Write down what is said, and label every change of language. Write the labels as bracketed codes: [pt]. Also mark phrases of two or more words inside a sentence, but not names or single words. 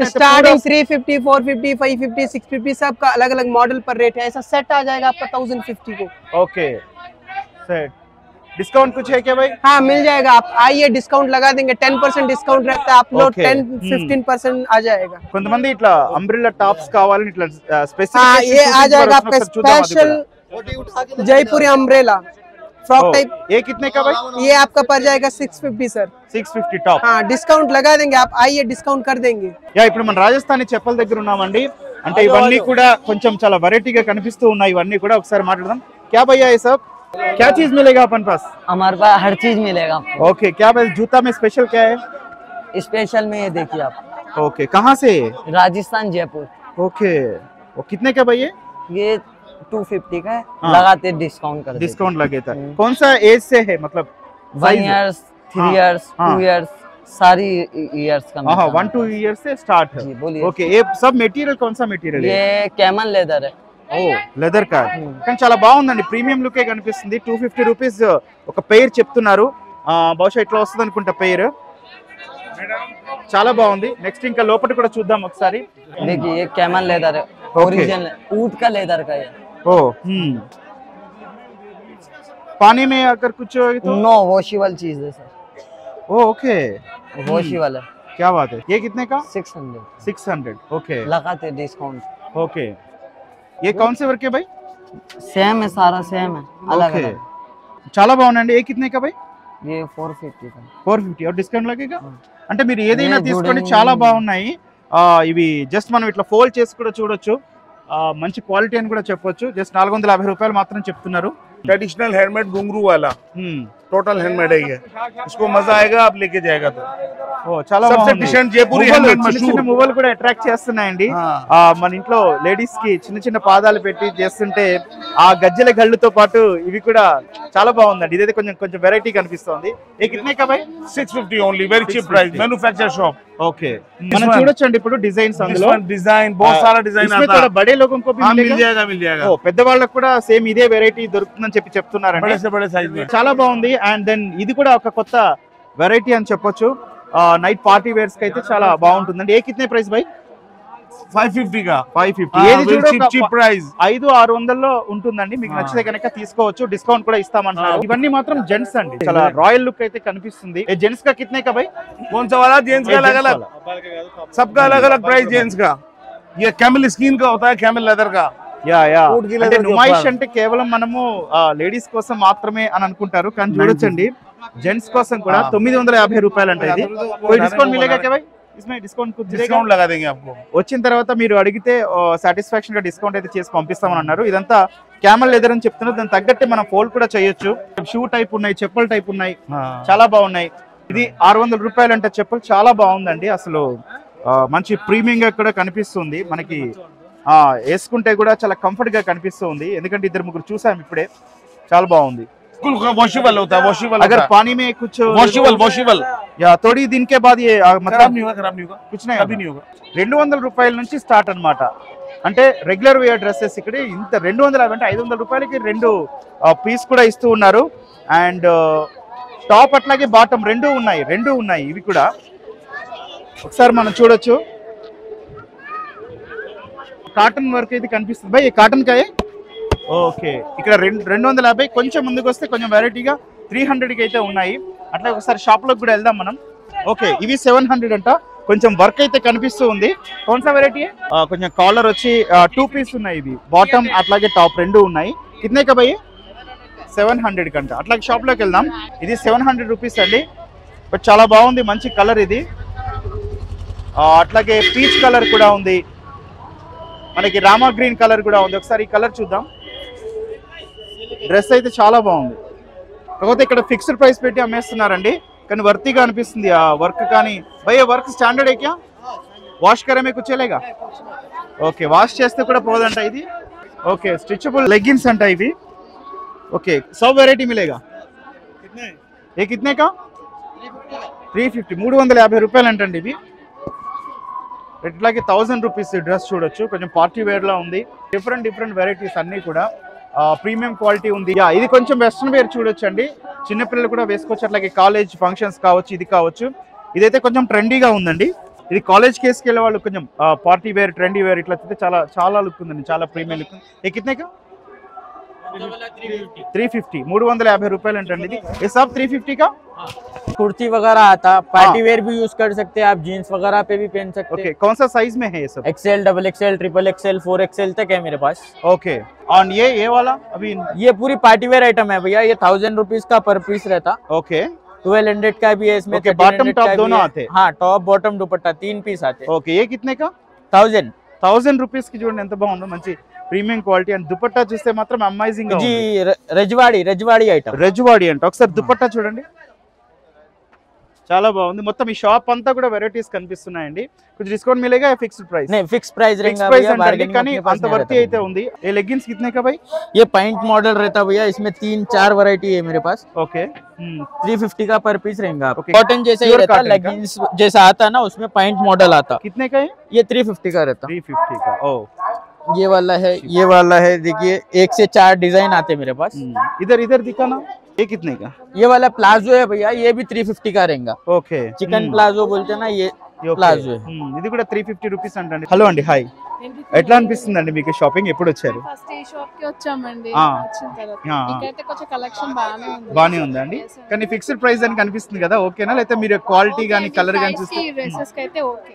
[hi] स्टार्टिंग 350, 450, 550, 650 सबका अलग अलग मॉडल पर रेट है. ऐसा सेट आ जाएगा आपका 1050 को. ओके, सेट. डिस्काउंट कुछ है क्या भाई? हाँ, मिल जाएगा. आप आइए, डिस्काउंट लगा देंगे. 10% डिस्काउंट रहता है, आप लोग 10-15% आ जाएगा. [te] కొంతమంది ఇట్లా అంబ్రెల్లా టాప్స్ కావాలని ఇట్లా స్పెసిఫిక్. [hi] हाँ, ये आ जाएगा आपका स्पेशल जयपुरी अम्ब्रेला फ्रॉक टाइप. ये कितने का भाई? ये आपका पड़ जाएगा 650 सर. [te] 650 టాప్. [hi] हाँ, डिस्काउंट लगा देंगे. आप आइए, डिस्काउंट कर देंगे. [te] యా, ఇప్పుడు మన రాజస్థానీ చెప్పల దగ్గర ఉన్నామండి. అంటే ఇవన్నీ కూడా కొంచెం చాలా వెరైటీగా కనిపిస్తూ ఉన్నాయి. ఇవన్నీ కూడా ఒకసారి మాట్లాడదాం. [hi] क्या भैया ये सब क्या चीज मिलेगा अपन पास? हमारे पास हर चीज मिलेगा. ओके, क्या भाई जूता में स्पेशल क्या है? स्पेशल में ये देखिए आप. ओके, कहाँ से? राजस्थान, जयपुर. ओके, वो कितने का भाई? ये 250 का है. लगाते डिस्काउंट कर. डिस्काउंट लगे था. कौन सा एज से है, मतलब 1 years, 3 years, 2 years, सारी इयर्स का. हाँ, 1-2 years से स्टार्ट है. बोलिए. ओके, ये सब मटेरियल कौन सा मटेरियल है? ये कैमल लेदर है. [te] ఓ లెదర్ కా కానీ చాలా బాగుందండి, ప్రీమియం లుకే కనిపిస్తుంది. 250 రూపీస్ ఒక పెయిర్ చెప్తున్నారు. బహుశా ఇట్లా వస్తుంది అనుకుంటా పెయిర్. చాలా బాగుంది. నెక్స్ట్ ఇంకా లోపల కూడా చూద్దాం ఒకసారి. [hi] देखिए ये कैमल लेदर है, ओरिजिनल ऊंट का लेदर का है। ओ पानी में अगर कुछ तो नो वॉशेबल चीज है सर। ओ ओके वॉशेबल है। क्या बात है। ये कितने का? 600। 600 ओके लगाते डिस्काउंट। ओके ये कौन से वर्क है भाई? सेम है, सारा सेम है, अलग ओके अलग। [te] చాలా బాగుందండి. [hi] ये कितने का भाई? ये 450 का। 450 और డిస్కౌంట్ लगेगा? [te] అంటే మీరు ఏదైనా లేదు, తీసుకోండి, చూడండి. చాలా బాగున్నాయి. ఇవి జస్ట్ మనం ఇట్లా ఫోల్డ్ చేసి కూడా చూడొచ్చు. మంచి క్వాలిటీ అని కూడా చెప్పొచ్చు. జస్ట్ 450 రూపాయలు మాత్రం చెప్తున్నారు. [hi] ट्रेडिशनल हैंडमेड घुंघरू वाला टोटल हैंडमेड है ये। इसको मजा आएगा आप लेके जाएगा तो। [te] ఓ చాలా [hi] सबसे [te] బాగుంది. [hi] डिसेंट जयपुरी [te] మువ్వలు, [hi] हैंडमेड [te] చిన్న చిన్న [hi] मशहूर। [te] మువ్వలు కూడా అట్రాక్ట్ చేస్తున్నాయండి. [hi] हाँ। [te] మన ఇంట్లో లేడీస్ కి చిన్న చిన్న పాదాలు పెట్టి చేస్తుంటే ఆ గజ్జెల గళ్ళుతో పాటు ఇవి కూడా చాలా బాగుందండి. ఇదైతే కొంచెం కొంచెం వెరైటీ కనిపిస్తోంది. [hi] ये कितने का भाई? [en] 650 only, very cheap price, manufacture shop. [te] ఓకే మనం చూడొచ్చండి ఇప్పుడు డిజైన్స్ అందులో. [hi] डिजाइन बहुत सारा डिजाइन इसमें आता थोड़ा है। बड़े लोगों को भी हाँ, मिल मिलेगा? जाएगा मिल जाएगा। [te] ఓ పెద్దవాళ్ళకు కూడా సేమ్ ఇదే వెరైటీ దొరుకుతుందని చెప్పి చెప్తున్నారండి. [hi] बड़े से बड़े साइज में। [te] చాలా బాగుంది. అండ్ దెన్ ఇది కూడా ఒక కొత్త వెరైటీ అని చెప్పొచ్చు. నైట్ పార్టీ వేర్స్ కి అయితే చాలా బాగుంటుందండి. [hi] ये कितने प्राइस भाई? 550 का। [te] 550. ఏది చూడో [en] cheap price. [te] 500-600 లో ఉంటుందండి. మీకు నచ్చితే కనుక తీసుకోవచ్చు, డిస్కౌంట్ కూడా ఇస్తామంటున్నారు. ఇవన్నీ మాత్రం జెంట్స్ అండి, చాలా రాయల్ లుక్ అయితే కనిపిస్తుంది. [hi] ये जेंट्स का कितने का भाई? कौन सा वाला? जेंट्स का अलग अलग, सबका अलग अलग प्राइस जेंट्स का। ये कैमल स्किन का होता है, कैमल लेदर का। [te] యా యా [hi] ऊँट की [te] అంటే [hi] leather के [te] నుమాయిష్ [hi] ऊपर। [te] అంటే కేవలం మనము లేడీస్ కోసం మాత్రమే అని అనుకుంటారు, కానీ చూడొచ్చండి జెంట్స్ కోసం కూడా 950 రూపాయలు అంటే ఇది. [hi] कोई डिस्काउंट मिलेगा क्या भाई? इसमें डिस्काउंट कुछ मिलेगा? डिस्काउंट लगा देंगे आपको। [te] వచ్చిన తర్వాత మీరు అడిగితే సాటిస్ఫాక్షన్ గా డిస్కౌంట్ అయితే చేసి పంపిస్తామని అన్నారు. ఇదంతా క్యామల్ లెదర్ అని చెప్తున్నారు. దాని తగ్గట్టే మనం ఫోల్డ్ కూడా చేయొచ్చు. షూ టైప్ ఉన్నాయి, చెప్పుల టైప్ ఉన్నాయి, చాలా బాగున్నాయి. ఇది 600 రూపాయలు అంటే చెప్పులు చాలా బాగుందండి. అసలు మంచి ప్రీమియం గా కూడా కనిపిస్తుంది మనకి. వేసుకుంటే కూడా చాలా కంఫర్ట్ గా కనిపిస్తుంది. ఎందుకంటే ఇద్దరు ముగ్గురు చూసాం ఇప్పుడే, చాలా బాగుంది. [hi] वॉशेबल होता है, वॉशेबल। अगर पानी में कुछ वॉशेबल या थोड़ी दिन के बाद ये मतलब खराब नहीं होगा, खराब नहीं होगा, कुछ नहीं कभी नहीं होगा। [te] 200 రూపాయల నుంచి స్టార్ట్ అన్నమాట. అంటే రెగ్యులర్ వేర్ డ్రెస్సెస్ ఇక్కడ ఇంత 250 అంటే 500 రూపాయలకి 2 పీస్ కూడా ఇస్తూ ఉన్నారు. అండ్ టాప్ అట్లాగే బాటమ్ రెండు ఉన్నాయి. ఇవి కూడా ఒకసారి మనం చూడొచ్చు. కాటన్ వర్క్ అయితే కనిపిస్తుంది భయ్. కాటన్ కాయే ఓకే. ఇక్కడ 250. కొంచెం ముందుకు వస్తే కొంచెం వెరైటీగా 300 కి అయితే ఉన్నాయి. అట్లా ఒకసారి షాప్ లోకి కూడా వెళ్దాం మనం. ఓకే ఇవి 700 అంట. కొంచెం వర్క్ అయితే కనిపిస్తూ ఉంది. కౌన్సా వెరైటీ? కొంచెం కాలర్ వచ్చి 2 పీస్ ఉన్నాయి. ఇవి బాటమ్ అట్లాగే టాప్ రెండు ఉన్నాయి. [hi] कितने का भैया? [te] 700 కంట. అట్లాగే షాప్ లోకి వెళ్దాం. ఇది 700 రూపీస్ అండి. బట్ చాలా బాగుంది, మంచి కలర్ ఇది. అట్లాగే పీచ్ కలర్ కూడా ఉంది, మనకి రామా గ్రీన్ కలర్ కూడా ఉంది. ఒకసారి ఈ కలర్ చూద్దాం. డ్రెస్ అయితే చాలా బాగుంది. కాకపోతే ఇక్కడ ఫిక్స్డ్ ప్రైస్ పెట్టి అమ్మేస్తున్నారండి, కానీ వర్తీగా అనిపిస్తుంది ఆ వర్క్. [hi] कानी भैया वर्क स्टैंडर्ड एक्या? वाश करेमे कुछ चलेगा? [te] ఓకే వాష్ చేస్తే కూడా పోదంట ఇది. ఓకే స్ట్రెచబుల్ లెగ్గిన్స్ అంట ఇవి. [hi] ओके सब वैरायटी मिलेगा? ये कितने का? [te] 350. 350 రూపాయలు అంటండి ఇవి. ఇట్లాగే 1000 రూపీస్ డ్రెస్ చూడొచ్చు. కొంచెం పార్టీ వేర్ లా ఉంది. డిఫరెంట్ వెరైటీస్ అన్ని కూడా ప్రీమియం క్వాలిటీ ఉంది. ఇది కొంచెం వెస్ట్రన్ వేర్ చూడొచ్చు అండి, చిన్నపిల్లలు కూడా వేసుకోవచ్చు. అట్లాగే కాలేజ్ ఫంక్షన్స్ కావచ్చు, ఇది కావచ్చు. ఇదైతే కొంచెం ట్రెండీగా ఉందండి. ఇది కాలేజ్ కేసుకి వెళ్ళే వాళ్ళు కొంచెం పార్టీ వేర్, ట్రెండీ వేర్ ఇట్లా అయితే చాలా లుక్ ఉందండి, చాలా ప్రీమియం లుక్. [hi] ये कितने का? 350. [te] 350 రూపాయలు అంటండి ఇది. [hi] ये सब 350 का? कुर्ती वगैरह आता, पार्टी वेयर भी यूज कर सकते हैं आप, जीन्स वगैरह पे भी पहन सकते हैं। ओके कौन सा साइज में है ये सब? एक्सेल, डबल एक्सेल, ट्रिपल एक्सेल, 4XL तक है मेरे पास। ओके और ये वाला अभी? ये पूरी पार्टी वेयर आइटम है भैया। ये 1000 रुपीज का पर पीस रहता। ओके 1200 का भी है इसमें। ओके बॉटम टॉप दोनों आते? हाँ टॉप बॉटम दुपट्टा 3 पीस आते। ओके ये कितने का? 1000 [te] రూపీస్ కి చూడండి ఎంత బాగుందో, మంచి ప్రీమియం క్వాలిటీ. అండ్ దుపట్టా చూస్తే మాత్రం అమేజింగ్ గా ఉంది. [hi] जी रजवाड़ी आइटम। [te] రజవాడి అంట. ఒకసారి దుపట్టా చూడండి, చాలా బాగుంది. మొత్తం ఈ షాప్ అంతా కూడా వెరైటీస్ కనిపిస్తున్నాయండి. కొంచెం డిస్కౌంట్ మిలేగా? ఫిక్స్డ్ ప్రైస్? [hi] नहीं फिक्स प्राइस रहेगा भैया, बार्गेनिंग [te] కానీ అంత వర్తి అయితే ఉంది. [hi] ये लेगिंग्स कितने का भाई? ये पैंट मॉडल रहता भैया, इसमें 3-4 वैरायटी है मेरे पास। ओके 350 का पर पीस रहेगा। [en] Okay. [hi] कॉटन जैसा ही [en] Pure [hi] रहता, cotton का? लेगिंग्स जैसा आता ना, उसमें पैंट मॉडल आता। कितने का है? ये 350 का रहता। 350 का। ओ ये वाला है देखिए 1 से 4 डिजाइन आते हैं मेरे पास। इधर इधर दिखाना, ये कितने का? ये वाला प्लाजो है भैया, ये भी 350 का रहेगा। [te] ఓకే [hi] चिकन प्लाजो बोलते हैं ना, ये ప్లాజో [te] ఇది కూడా 350 రూపీస్ అంటండి. హలో అండి, హాయ్. ఎట్లా అనిపిస్తుందండి మీకు షాపింగ్? ఎప్పుడు వచ్చారు? ఫస్ట్ ఈ షాప్ కి వచ్చామండి. ఆ. వచ్చిన తర్వాత ఆ. ఇక్కడైతే కొంచెం కలెక్షన్ బాగానే ఉంది. బానే ఉందండి. కానీ ఫిక్స్డ్ ప్రైస్ అని కనిపిస్తుంది కదా, ఓకేనా? లేకపోతే మీరు క్వాలిటీ గానీ కలర్ గానీ చూస్తే డ్రెస్సెస్ కి అయితే ఓకే.